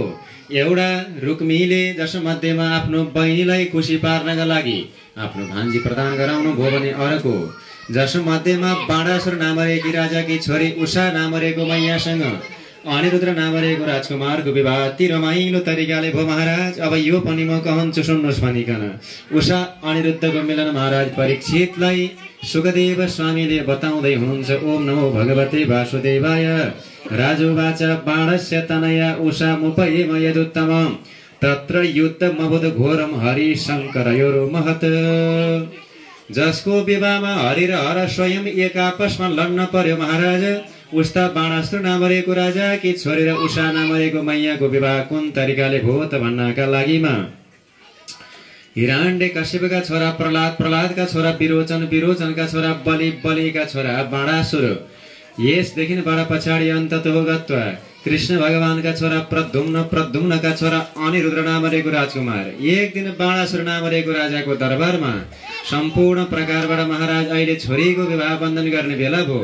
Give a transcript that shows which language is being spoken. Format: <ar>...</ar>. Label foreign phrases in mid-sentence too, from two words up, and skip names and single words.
<ne>एउटा रुक्मीले जसो मध्येमा आफ्नो बहिनीलाई खुसी पार्नका लागि आफ्नो भान्जी प्रदान गराउनु भयो भने अर्को जसो मध्येमा बाणासुर नामरेकी राजाकी छोरी उषा नामरेको मैयासँग अनिरुद्ध नामरेको राजकुमारको विवाह अति रमाइलो तरिकाले भयो महाराज। अब यो पनि म कहन्छु सुन्नुहोस् भनिकन उषा अनिरुद्धको मिलन महाराज परीक्षितलाई सुखदेव स्वामीले बताउँदै हुनुहुन्छ।</ne> <sa>ओम नमो भगवते वासुदेवाय। राजुवाच बाणस्य तनया उषा मुपयेम यदुत्तम तत्र युद्धमबुध घोरम हरि शङ्करयोरो महत्।</sa> <ne>जसको विवाहमा हरि र हर स्वयं एक आपसमा लड्न पर्यो महाराज। उस्ता बाणासुर नामरेको राजा कि छोरी र उषा नामरेको मैयाको विवाह कुन तरिकाले भयो त भन्नका लागिमा हिरण्य कश्यपका छोरा प्रहलाद, प्रहलादका छोरा विरोचन, विरोचनका छोरा बलि, बलिका छोरा बाणासुर, यसदेखि बडा पछाडि अन्ततः गत्वा कृष्ण भगवानका छोरा प्रद्युम्न, प्रद्युम्नका छोरा अनिरुद्ध नामरेको राजकुमार एक दिन बाणासुर नामरेको राजाको दरबारमा सम्पूर्ण प्रकारबाट महाराज अहिले छोरीको विवाह बन्धन गर्ने बेला भयो।</ne>